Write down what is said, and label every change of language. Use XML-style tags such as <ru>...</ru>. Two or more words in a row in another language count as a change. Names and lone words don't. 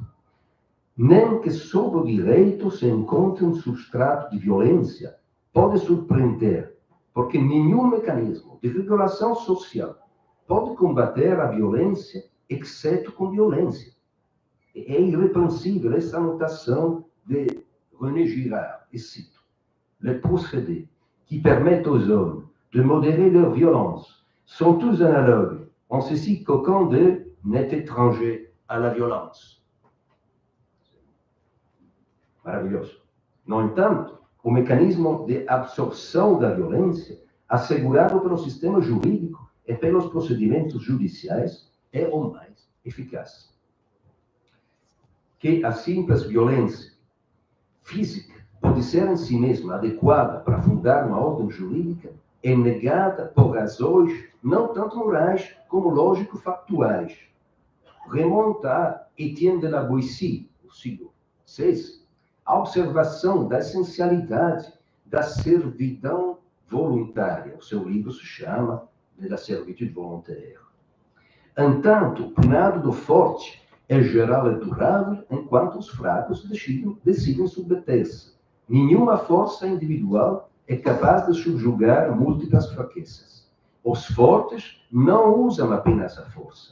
<pt>Nem que sob o direito se encontre um substrato de violência pode surpreender, porque nenhum mecanismo de regulação social pode combater a violência, exceto com violência. É irrepreensível essa anotação de René Girard, e cito:</pt> <fr>les procédés qui permettent aux hommes de modérer leur violence sont tous analogues, en ceci qu'aucun d'eux n'est étranger à la violence.</fr> <pt>Maravilhoso. No entanto, o mecanismo de absorção da violência, assegurado pelo sistema jurídico e pelos procedimentos judiciais, é o mais eficaz. Que a simples violência física pode ser em si mesma adequada para fundar uma ordem jurídica é negada por razões não tanto morais como lógico-factuais. Remonta a Étienne de la Boétie, do século XVI, a observação da essencialidade da servidão voluntária. O seu livro se chama de la servitude volontaire. Entanto, o punhado do forte é geral e durável, enquanto os fracos decidem submeter-se. Nenhuma força individual é capaz de subjugar múltiplas fraquezas. Os fortes não usam apenas a força.</pt>